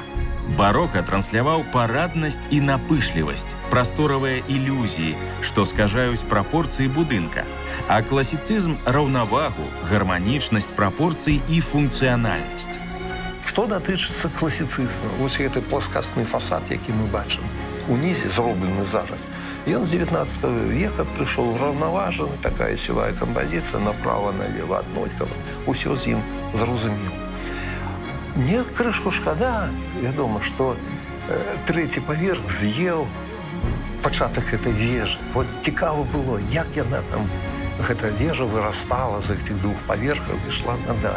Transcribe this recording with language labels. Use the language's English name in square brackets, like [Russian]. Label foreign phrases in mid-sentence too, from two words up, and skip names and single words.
[Belarusian] Барока трансляваў параднасць і напышлівасць, прасторавыя ілюзіі, што скажаюць прапорцыі будынка, а класіцызм раўнавагу, гарманічнасць прапорцый і функцыянальнасць. Што датычыцца класіцызму, вось гэты пласкасны фасад, які мы бачым, унізе зроблены зараз, [Russian] И он с 19 века пришел уравноваженный, такая силовая композиция, направо-налево, однолькова. [Belarusian] Усё з ім зрозумів. Мне крышку шкада, вядома, што трэці паверх з'еў пачатак гэтай вежы. Вот цікава было, як яна там, гэта вежа вырастала з гэтых двух паверхаў і ішла надалей.